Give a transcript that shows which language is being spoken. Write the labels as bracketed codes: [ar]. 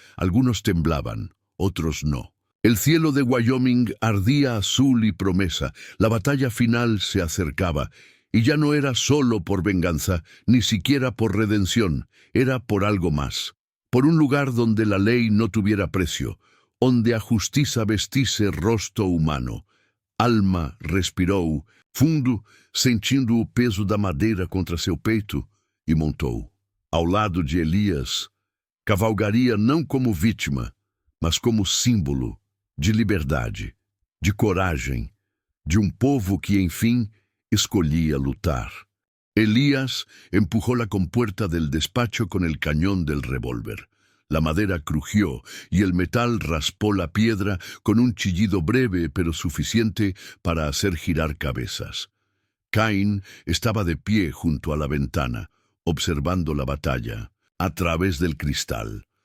[es] Algunos temblaban, otros no. El cielo de Wyoming ardía azul y promesa. La batalla final se acercaba. Y ya no era solo por venganza, ni siquiera por redención. Era por algo más. Por un lugar donde la ley no tuviera precio. [pt] Onde a justiça vestisse rosto humano. Alma respirou, fundo, sentindo o peso da madeira contra seu peito, e montou. Ao lado de Elias, cavalgaria não como vítima, mas como símbolo de liberdade, de coragem, de um povo que, enfim, escolhía lutar. [es] Elías empujó la compuerta del despacho con el cañón del revólver. La madera crujió y el metal raspó la piedra con un chillido breve pero suficiente para hacer girar cabezas. Cain estaba de pie junto a la ventana, observando la batalla, a través del cristal.